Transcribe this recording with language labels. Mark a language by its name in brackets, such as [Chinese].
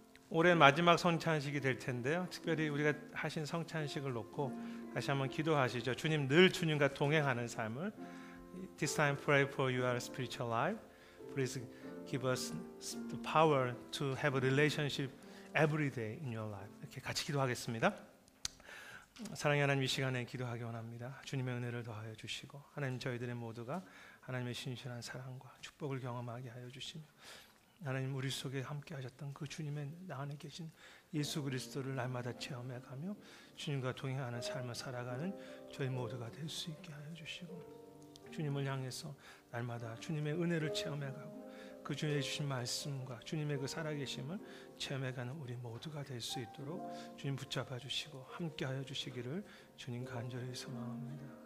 [Korean] 올해 마지막 성찬식이 될 텐데요. 특별히 우리가 하신 성찬식을 놓고 다시 한번 기도하시죠. 주님 늘 주님과 동행하는 삶을. [English] This time pray for your spiritual life. Please give us the power to have a relationship every day in your life. [Korean] 이렇게 같이 기도하겠습니다. 사랑의 하나님, 이 시간에 기도하기 원합니다. 주님의 은혜를 더하여 주시고 하나님, 저희들의 모두가 하나님의 신실한 사랑과 축복을 경험하게 하여 주시며 하나님, 우리 속에 함께 하셨던 그 주님의 안에 계신 예수 그리스도를 날마다 체험해가며 주님과 동행하는 삶을 살아가는 저희 모두가 될 수 있게 하여 주시고 주님을 향해서 날마다 주님의 은혜를 체험해가고 그 주님의 주신 말씀과 주님의 그 살아계심을 체험해가는 우리 모두가 될 수 있도록 주님 붙잡아 주시고 함께 하여 주시기를 주님 간절히 소망합니다.